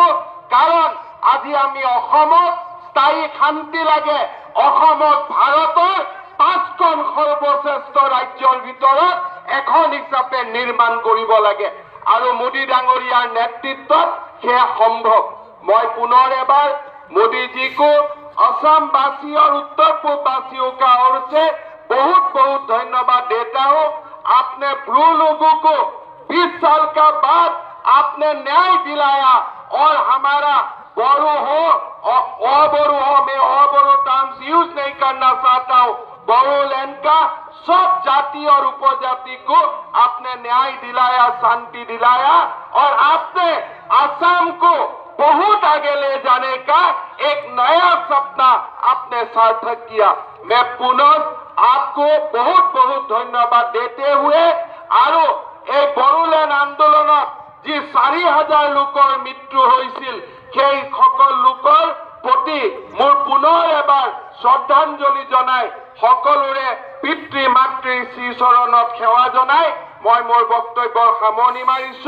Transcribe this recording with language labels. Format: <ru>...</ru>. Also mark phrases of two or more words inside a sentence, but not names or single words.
<as>কাৰণ আজি আমি অসমত স্থায়ী শান্তি লাগে, অসমত ভাৰতৰ 5খন সৰ্বশ্ৰেষ্ঠ ৰাজ্যৰ ভিতৰত এখন হিচাপে নিৰ্মাণ কৰিব লাগে আৰু মোদী ডাঙৰীয়াৰ নেতৃত্বত সেয়া সম্ভৱ।</as> <hi>मैं पुनः एबार मोदी जी को असम वासी और उत्तर पूर्व वासियों का ओर से बहुत बहुत धन्यवाद देता हूँ। आपने ब्रू लोगों को 20 साल का बाद आपने न्याय दिलाया और हमारा बोरो हो और अबोरो हो, मैं अबोरो</hi> <en>terms use</en> <hi>नहीं करना चाहता हूँ, बोरोलैंड का सब जाति और उपजाति को आपने न्याय दिलाया, शांति दिलाया और आपने असम को बहुत आगे ले जाने का एक नया सपना आपने सार्थक किया। मैं पुनः आपको बहुत बहुत धन्यवाद देते हुए</hi> <as>आरो এই বড়োলেণ্ড আন্দোলনত যি 4,000 লোকৰ মৃত্যু হৈছিল সেই সকল লোকৰ প্ৰতি মোৰ পুনৰ এবাৰ শ্ৰদ্ধাঞ্জলি জনাই সকলোৰে পিতৃ মাতৃৰ শ্ৰীচৰণত সেৱা জনাই মই মোৰ বক্তব্যৰ সামৰণি মাৰিছো।</as>